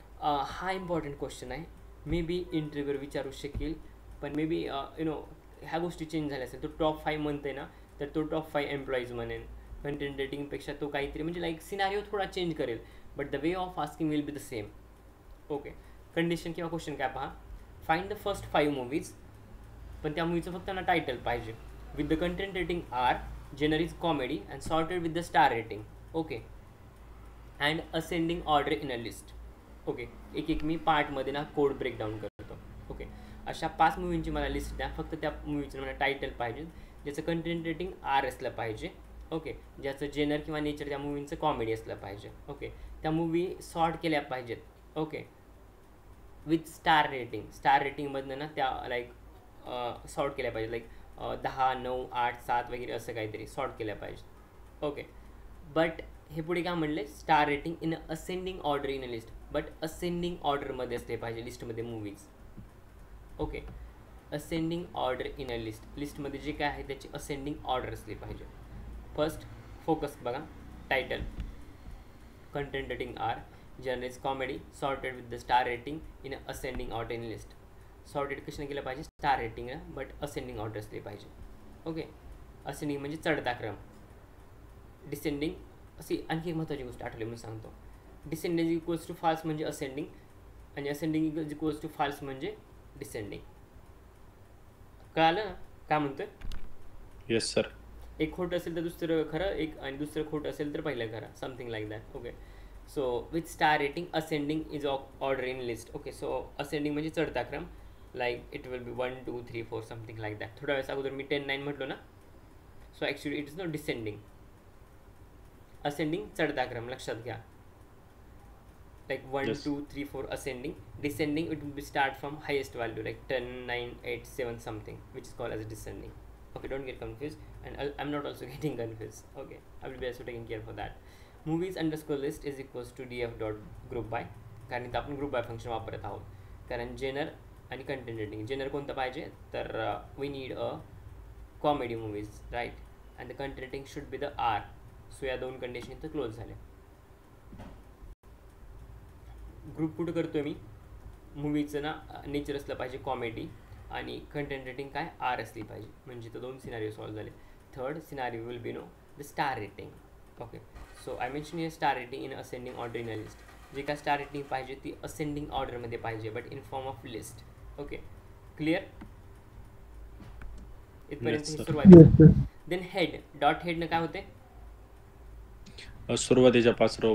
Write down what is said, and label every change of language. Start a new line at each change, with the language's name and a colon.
Marathi: हा important question आहे.
English: may be
Marathi: interviewer विचारू शकेल, पण मे बी ह्या गोष्टी चेंज झाल्या असेल. तो टॉप 5 म्हणते ना, तर तो टॉप 5 एम्प्लॉईज म्हणेन. कंटेंट रेटिंगपेक्षा तो काहीतरी म्हणजे लाईक सिनारिओ थोडा चेंज करेल,
English: But the way of asking will be the same.
Marathi: Okay. Condition किंवा क्वेश्चन काय पहा.
English: find the first 5 movies,
Marathi: पण त्या मूवीचं फक्त ना टायटल पाहिजे.
English: With the content rating are genre is comedy and sorted with the star rating. Okay. And ascending order in a list.
Marathi: Okay. एक मी पार्टमध्ये ना कोड ब्रेकडाऊन करतो. ओके. अशा 5 मूवींची मला लिस्ट द्या. फक्त त्या मूवीचं मला टायटल पाहिजे, ज्याचं कंटेंट रेटिंग R असलं पाहिजे. ओके. ज्याचं जेनर किंवा नेचर त्या मूवींचं कॉमेडी असलं पाहिजे. ओके. त्या मूवी सॉर्ट केल्या पाहिजेत. Okay. With star rating. Star रेटिंगमधनं ना त्या लाईक सॉर्ट केल्या पाहिजे. लाईक 10, 9, 8, 7 वगैरे असं काहीतरी सॉर्ट केल्या पाहिजे. ओके. बट हे पुढे काय म्हणले,
English: Star rating in ascending order in a list.
Marathi: But ascending ऑर्डरमध्ये असले पाहिजे लिस्टमध्ये movies. Okay.
English: Ascending order in a list.
Marathi: लिस्टमध्ये जे काय आहे त्याची असेंडिंग ऑर्डर असली पाहिजे. फर्स्ट फोकस बघा.
English: Title content rating R, general is comedy, sorted with the star rating in ascending order in list.
Marathi: Sorted कशाने केलं पाहिजे, star rating but ascending order असली पाहिजे. ओके. असेंडिंग म्हणजे चढता क्रम. डिसेंडिंग अशी आणखी एक महत्त्वाची गोष्ट आठवली म्हणून सांगतो. डिसेंडिंग इक्वल्स टू फाल्स म्हणजे असेंडिंग, आणि असेंडिंग इक्वल्स टू फाल्स म्हणजे डिसेंडिंग. कळालं ना काय म्हणतोय?
English: Yes sir.
Marathi: एक खोटं असेल तर दुसरं खरं, एक आणि दुसरं खोटं असेल तर पहिलं खरं.
English: Something like that.
Marathi: Okay.
English: So with star rating ascending is order in list.
Marathi: Okay, so ascending म्हणजे चढता क्रम,
English: Like it will be 1 2 3 4 something like that.
Marathi: थोड्या वेळेस अगोदर मी 10 9 म्हटलो ना,
English: So actually it is not descending.
Marathi: Ascending चढता क्रम लक्षात घ्या, like 1
English: Yes. 2 3 4 ascending. Descending it will be start from highest value like 10 9 8 7 something, which is called as descending. Okay, don't get confused, and I'm not also getting confused. Okay, I will be also taking care for that. Movies underscore list is equals to df dot group by,
Marathi: कारण इथं आपण group by function वापरत आहोत. कारण Jenner आणि content rating, Jenner कोणतं पाहिजे तर
English: We need a comedy movies right, and the content rating should be the R.
Marathi: So या दोन कंडिशन इथं क्लोज झाले. ग्रुप कुठं करतो मी, मूवीचं ना नेचर असलं पाहिजे कॉमेडी आणि कंटेंट रेटिंग काय आर असली पाहिजे, म्हणजे तर दोन सिनारिओ सॉल्व झाले.
English: Third scenario will be no the star rating. Okay, so I mention हे star rating in ascending order in a list.
Marathi: जे काय स्टार रेटिंग पाहिजे ती असेंडिंग ऑर्डरमध्ये पाहिजे,
English: But in form of list.
Marathi: Okay, clear इथपर्यंत
English: Yes, ही sir.
Marathi: सुरुवात. Then head, dot हेडनं काय होते, सुरुवातीच्या 5 रो